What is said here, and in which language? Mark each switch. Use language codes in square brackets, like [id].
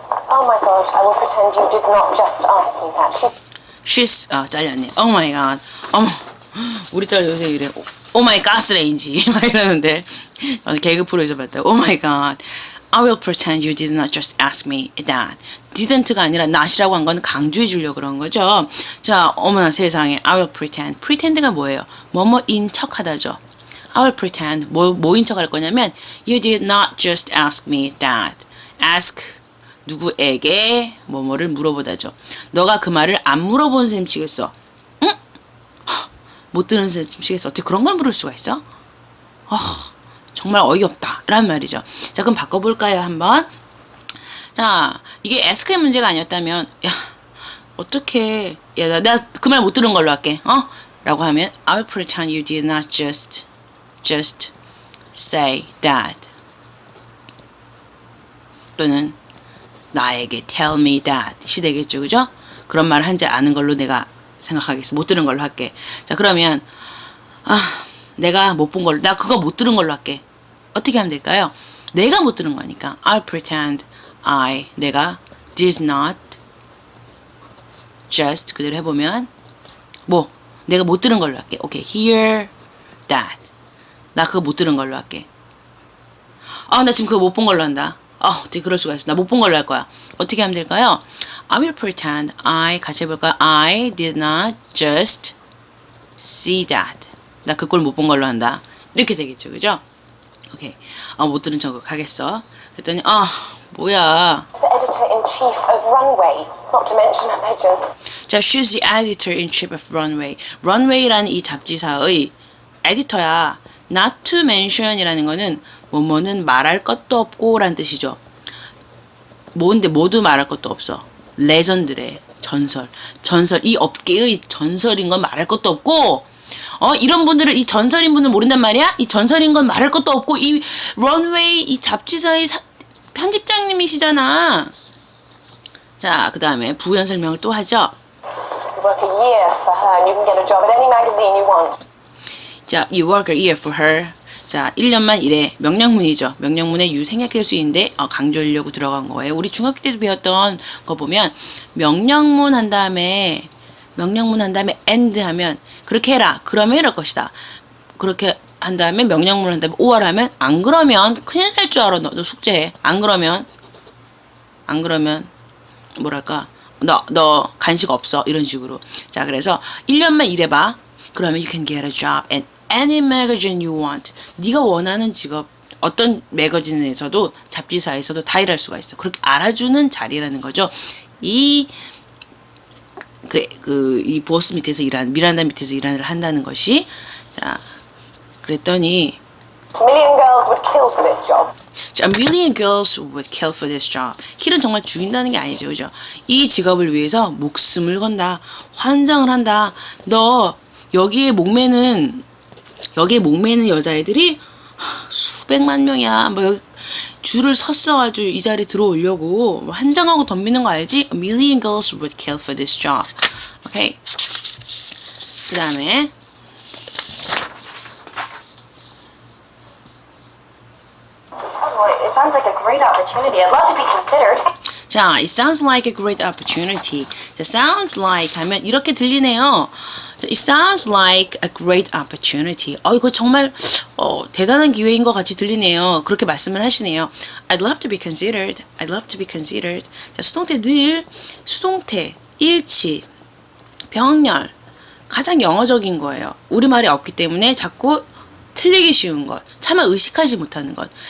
[en] Oh my gosh, I will pretend you did not just ask me that. she's [ko] 잘렸네. [en] Oh my god. [ko] 어머, 우리 딸 요새 이래. [en] Oh my god, [ko] 레인지 막 이러는데 개그 프로에서 봤다. [en] Oh my god. I will pretend you did not just ask me that. [ko] didn't,가 아니라 not이라고 한 건 강조해 주려고 그런 거죠. 자, 어머나 세상에. [en] I will pretend. [ko] pretend가 뭐예요? 뭐뭐인 척 하다죠. [en] I will pretend. [ko] 뭐인 척 할 거냐면 [en] you did not just ask me that. [ko] ask 누구에게 뭐뭐를 물어보다죠. 너가 그 말을 안 물어본 셈 치겠어. 응? 못 들은 셈 치겠어. 어떻게 그런 걸 물을 수가 있어? 정말 어이없다 라는 말이죠. 자, 그럼 바꿔볼까요 한번. 자, 이게 ask의 문제가 아니었다면 야 어떻게 야 나 그 말 못 들은 걸로 할게 라고 하면 [en] I will pretend you did not just just say that. [ko] 또는 나에게 [en] tell me that [ko] 이 되겠죠, 그죠? 그런 말을 한지 아는 걸로 내가 생각하겠어. 못 들은 걸로 할게. 자, 그러면 내가 못 본 걸로, 나 그거 못 들은 걸로 할게. 어떻게 하면 될까요? 내가 못 들은 거니까 [en] I'll pretend [ko] 내가 [en] did not just [ko] 그대로 해보면 내가 못 들은 걸로 할게. [en] 오케이, hear that. [ko] 나 그거 못 들은 걸로 할게. 나 지금 그거 못 본 걸로 한다. 어떻게 그럴 수가 있어. 나 못 본 걸로 할 거야. 어떻게 하면 될까요? [en] I will pretend [ko] 같이 해볼까요? [en] I did not just see that. [ko] 나 그걸 못 본 걸로 한다. 이렇게 되겠죠, 그죠? 오케이. 못 들은 척 하겠어. 그랬더니 뭐야. [en] The editor-in-chief of Runway, not to mention a pigeon. 자, she's the editor-in-chief of Runway. [ko] Runway라는 이 잡지사의 에디터야. [en] Not to mention [ko] 이라는 거는 뭐뭐는 말할 것도 없고 라는 뜻이죠. 뭔데 모두 말할 것도 없어. 레전드래. 전설. 이 업계의 전설인 건 말할 것도 없고 이런 분들을 이 전설인 분들 모른단 말이야? 이 전설인 건 말할 것도 없고 이 런웨이 이 잡지사의 편집장님이시잖아. 자, 그 다음에 부연 설명을 또 하죠. [en] You work a year for her and you can get a job at any magazine you want. [ko] 자, [en] you work a year for her. [ko] 자, 1년만 일해. 명령문이죠. 명령문에 you 생략할 수 있는데 강조하려고 들어간 거예요. 우리 중학교 때도 배웠던 거 보면 명령문 한 다음에 and 하면 그렇게 해라. 그러면 이럴 것이다. 그렇게 한 다음에 명령문을 한 다음에 or 하면 안 그러면 큰일 날 줄 알아. 너 숙제해. 안 그러면 뭐랄까 너 간식 없어. 이런 식으로. 자, 그래서 1년만 일해봐. 그러면 [en] you can get a job at any magazine you want. [ko] 네가 원하는 직업 어떤 매거진에서도 잡지사에서도 다 일할 수가 있어. 그렇게 알아주는 자리라는 거죠. 이 보스 밑에서 미란다 밑에서 일을 한다는 것이. 자, 그랬더니 [en] A million girls would kill for this job. 자, a million girls would kill for this job. [ko] kill은 정말 죽인다는 게 아니죠, 그죠? 이 직업을 위해서 목숨을 건다, 환장을 한다. 너 여기에 목매는 여자애들이 수백만 명이야. 여기 줄을 섰어가지고 이 자리에 들어오려고 환장하고 덤비는 거 알지? [en] A million girls would kill for this job. [ko] 오케이. 그 다음에 [en] It sounds like a great opportunity. I'd love to be considered. 자, it sounds like a great opportunity. [ko] 자, sounds like 하면 이렇게 들리네요. [en] 자, it sounds like a great opportunity. [ko] 이거 정말 대단한 기회인 것 같이 들리네요. 그렇게 말씀을 하시네요. [en] I'd love to be considered. I'd love to be considered. [ko] 자, 수동태, 일치, 병렬 가장 영어적인 거예요. 우리말이 없기 때문에 자꾸 틀리기 쉬운 것, 차마 의식하지 못하는 것.